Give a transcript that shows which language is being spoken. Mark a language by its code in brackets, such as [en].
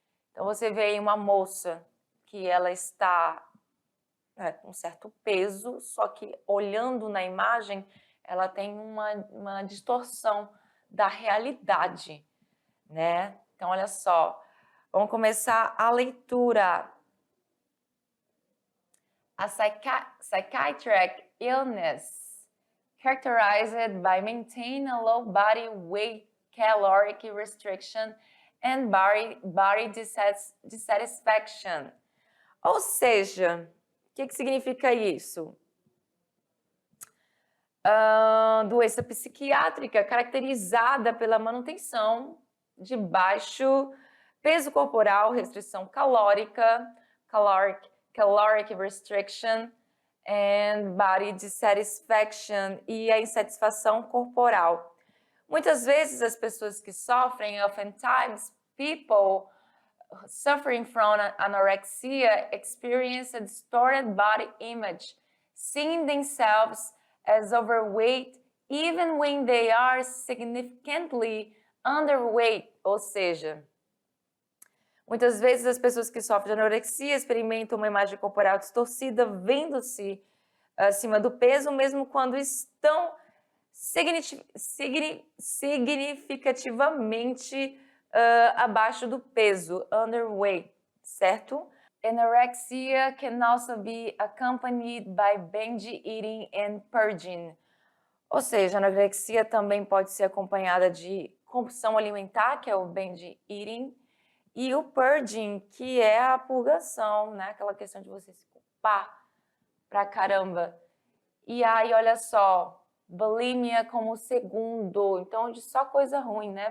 [pt] Então, você vê aí uma moça que ela está com um certo peso, só que olhando na imagem, ela tem uma distorção da realidade, né? Então, olha só. Vamos começar a leitura. [en] A psychiatric illness characterized by maintaining a low body weight, caloric restriction, and body dissatisfaction. [pt] Ou seja, o que significa isso? Doença psiquiátrica caracterizada pela manutenção de baixo peso corporal, restrição calórica, [en] caloric restriction, and body dissatisfaction, [pt] e a insatisfação corporal. Muitas vezes as pessoas que sofrem, [en] oftentimes people suffering from anorexia experience a distorted body image, seeing themselves as overweight even when they are significantly underweight, [pt] ou seja, muitas vezes as pessoas que sofrem de anorexia experimentam uma imagem corporal distorcida, vendo-se acima do peso, mesmo quando estão significativamente abaixo do peso, underweight, certo? [en] Anorexia can also be accompanied by binge eating and purging. [pt] Ou seja, a anorexia também pode ser acompanhada de compulsão alimentar, que é o binge eating, e o purging, que é a purgação, né? Aquela questão de você se culpar pra caramba. E aí, olha só, bulimia como segundo, então de só coisa ruim, né?